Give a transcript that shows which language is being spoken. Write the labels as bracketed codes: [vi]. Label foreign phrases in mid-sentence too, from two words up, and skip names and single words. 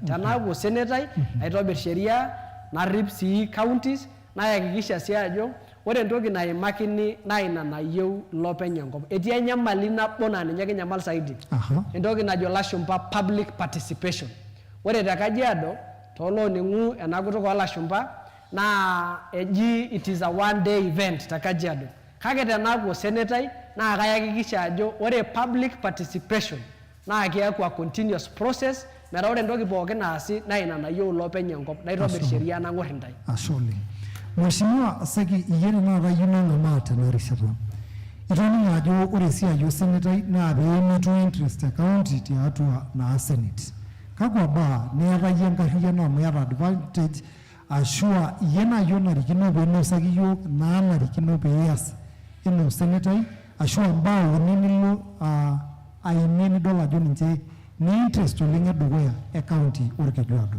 [mas] Tenaaku senetai aitobir sheria narip sii counties nayakikisha sii ajo ore entoki naimakini naa ina nayieu lopeny enkop. Etii enyamali nabo naa ninye kinyamal saidi. Entoki najo lashumpa [en] public participation. [mas] Ore te Kajiado tooloning'u ena kutuk oolashumpa naa eji [en] it is a one day event [mas] te Kajiado. Kake tenaaku senetai naa kayakikisha ajo ore [en] public participation [mas] naa keaku [en] a continuous process [mas] metaa ore entoki pookin naasi naa ina nayieu lopeny enkop naitobir sheria nang'or intai. Ashe oleng. Mheshimiwa Seki, iyie tenakata iyieu nang'amaa tena rishata. Itoning'o ajo ore esiai osenetai naa peemetu interest e county tiatua naa senate. Kakwa baa niata iyie enkarriyiano amu iyata advantage ashua iyie naaji onarikino peenosaki iyiok naanarikino peeyas ina osenetai ashua mbaa uni nilo aimie nidol ajo ninche ni interest oleng edukuya e county Orkejuado.